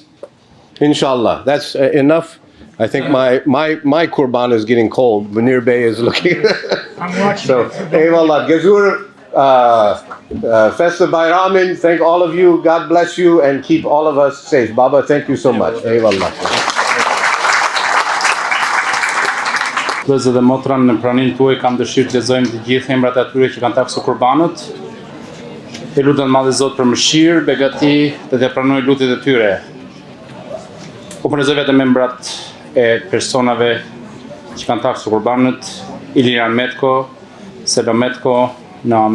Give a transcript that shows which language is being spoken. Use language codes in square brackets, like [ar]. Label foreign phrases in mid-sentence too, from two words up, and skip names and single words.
[en] Inshallah, that's enough. I think my kurban is getting cold. Munir Bey is looking. I'm watching. So, Eyvallah. [sq] Gezur Festohet Bajrami. [en] Thank all of you. God bless you and keep all of us safe. Baba, thank you so much. Eyvallah. [sq] Vëllezër dhe motra, në praninë tuaj kam dëshirë të lexojmë të gjithë emrat e atyre që kanë taksu kurbanët. E lutem Madhe Zot për mëshirë, begati dhe të pranoj lutjet e tyre. U pranoj vetëm emrat e personave që kanë taksu kurbanët: Iliran Metko, Selo Metko, Noa